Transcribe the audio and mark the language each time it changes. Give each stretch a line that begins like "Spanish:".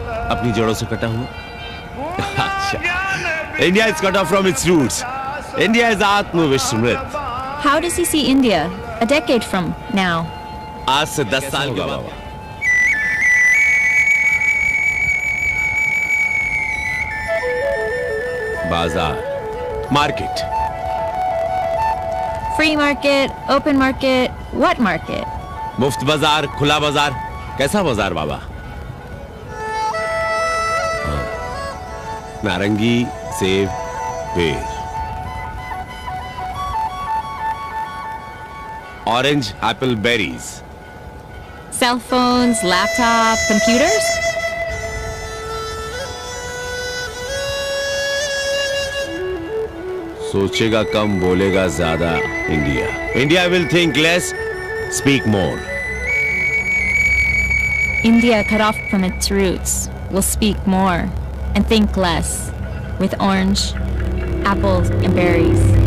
Hindi: अपनी जड़ों से कटा हुआ। अच्छा,
English: India is cut off from its roots. India is आत्मविस्मृत। How does he see India a decade from now?
Hindi: आज से 10 साल के बाद। बाजार, market,
English: Free market, open market, what market?
Hindi: मुफ्त बाजार, खुला बाजार, कैसा बाजार बाबा? नारंगी, सेब, पेड़,
English: Orange, apple, berries, Cell phones, laptop, computers?
Hindi: सोचेगा कम बोलेगा ज्यादा India.
English: India will think less, speak more. India cut off from its roots will speak more and think less with orange, apples, and berries.